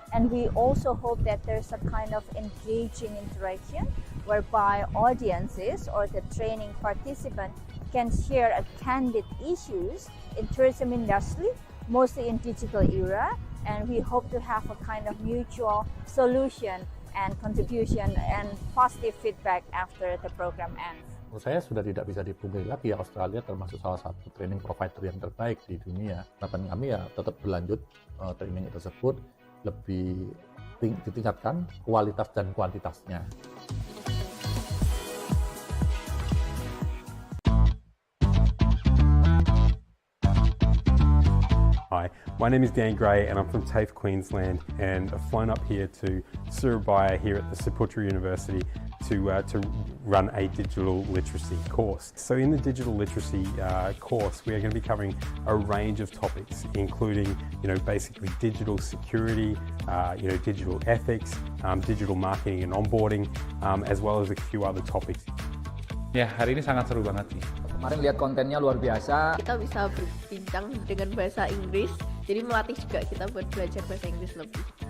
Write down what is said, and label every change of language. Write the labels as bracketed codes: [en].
[en] And we also hope that there's a kind of engaging interaction whereby audiences or the training participant can share a candid issues in tourism industry, mostly in digital era, and we hope to have a kind of mutual solution and contribution and positive feedback after the program ends. [id] Menurut saya sudah tidak bisa dipungkiri lagi ya, Australia termasuk salah satu training provider yang terbaik di dunia. Harapan kami ya tetap berlanjut training tersebut, lebih ditingkatkan kualitas dan kuantitasnya. [en] Hi, my name is Dan Gray and I'm from TAFE Queensland, and I've flown up here to Surabaya here at the Ciputra University to run a digital literacy course. So in the digital literacy course, we are going to be covering a range of topics, including basically digital security, digital ethics, digital marketing and onboarding, as well as a few other topics. [id] Ya, hari ini sangat seru banget nih. Kemarin lihat kontennya luar biasa. Kita bisa berbincang dengan bahasa Inggris, jadi melatih juga kita buat belajar bahasa Inggris lebih.